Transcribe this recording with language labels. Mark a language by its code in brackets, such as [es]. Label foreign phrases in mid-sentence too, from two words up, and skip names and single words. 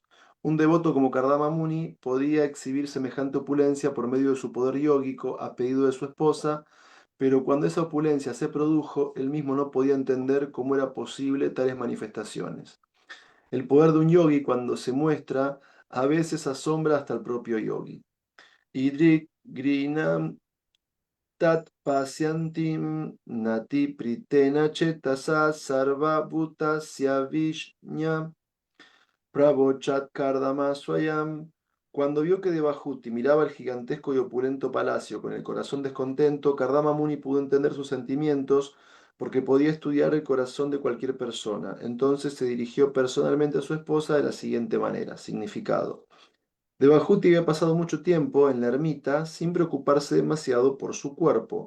[es] Un devoto como Kardama Muni podía exhibir semejante opulencia por medio de su poder yógico a pedido de su esposa, pero cuando esa opulencia se produjo, él mismo no podía entender cómo era posible tales manifestaciones. El poder de un yogi, cuando se muestra, a veces asombra hasta el propio yogi. [sa] Idrik grinam tat pasyantim nati pritena chetasa sarva bhutasya vishnya Prabhochat Kardama Swayam. [es] Cuando vio que Devahuti miraba el gigantesco y opulento palacio con el corazón descontento, Kardama Muni pudo entender sus sentimientos porque podía estudiar el corazón de cualquier persona. Entonces se dirigió personalmente a su esposa de la siguiente manera: significado. Devahuti había pasado mucho tiempo en la ermita sin preocuparse demasiado por su cuerpo.